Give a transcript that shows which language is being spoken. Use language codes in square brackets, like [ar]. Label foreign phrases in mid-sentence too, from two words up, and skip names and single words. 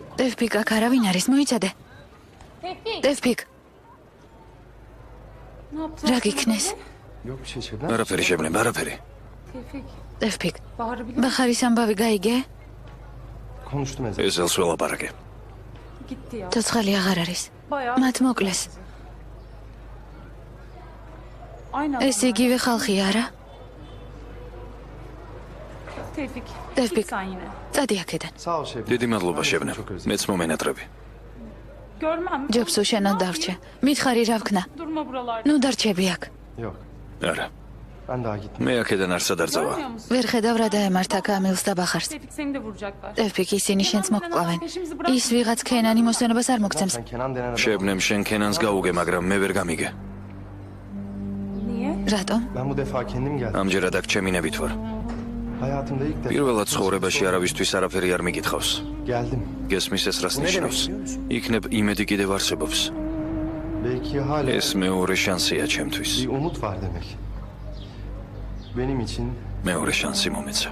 [tr] Tevfik, [ka] აქ არავინ არის, მოიცადე. [tr] Tevfik. Tevfik, Ne yaptın? [ka] რა გიქნეს? [tr] Yok bir şey Şebnem. [ka] არაფერი შევნება, არაფერი. [tr] Tevfik. Tevfik, Bahar'ı biliyor. [ka] ბახარის ამბავი გაიგე? [tr] Konuştum Ezel. [ka] ეზელს ველაპარაკე. [tr] Gitti ya. [ka] ცოცხალი აღარ არის. [tr] Bayağı. [ka] მათ მოკლეს. [tr] Aynen. [ka] ეს იგივე ხალხია, არა? [tr] Tevfik. Tevfik. Git sen yine. [ka] წადი აქედან. [tr] Sağ ol Şebnem. [ka] დიდი მადლობა შევნე. მეც მომენატრები. [tr] Görmem. [ka] ჯობსო შენად დარჩე. მითხარი რა ვქნა? [tr] Durma buralarda. [ka] ნუ დარჩები აქ. [tr] Yok. [ka] არა. [tr] Ben daha gitmem. [ka] მე აქედან არ სადარძავა. [tr] Görmüyor musun? [ka] ვერ ხედავ რა დაემართა კამილს და ბახარს. [tr] Tevfik seni de vuracaklar. Tevfik, [ka] ისინი შენც მოკკლავენ. ის ვიღაც ქენანი მოსვენებას არ მოგცემს. [tr] Sen Kenan denen adam. [ka] შევნემ შენ ქენანს გაუგე, მაგრამ მე ვერ გამიგე. [tr] Niye? [ka] რატომ? [tr] Ben bu defa kendim geldim. [ka] ამჯერად აქ ჩემი ნებით ვარ. [tr] Hayatımda ilk defa [ka] პირველად ცხოვრებაში არავისთვის არაფერი არ მიკითხავს. [tr] geldim. [ka] გესმის ეს რას ნიშნავს? იქნებ იმედი კიდევ არსებობს. [tr] Belki hala [ka] ეს მეორე შანსია ჩემთვის. [tr] bir umut var demek. Benim için [ka] მეორე შანსი მომეცა.